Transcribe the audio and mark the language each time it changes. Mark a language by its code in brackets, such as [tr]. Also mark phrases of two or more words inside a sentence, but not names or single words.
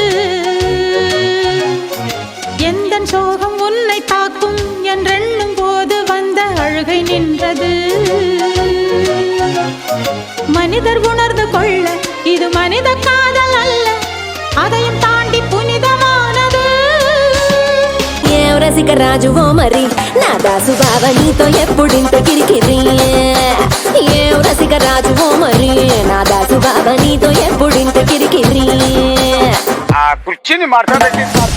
[ta] எந்த சோகம் உன்னை தாக்கும் என்றெண்ணும் போது வந்த அழுகை நின்றது. மனிதர் உணர்ந்து கொள்ள இது மனித காதல் அல்ல, அதையும் தாண்டி புனிதமானது. [te] ఏం రసిక రాజువో మరి నా దాసు బావ నీతో ఎప్పుడింత కిరికిరి. ఏం రసిక రాజువో మరి నా దాసు బావ నీతో ఎప్పుడింత కిరికిరి. ఆ కుర్చీని మార్చబెట్టి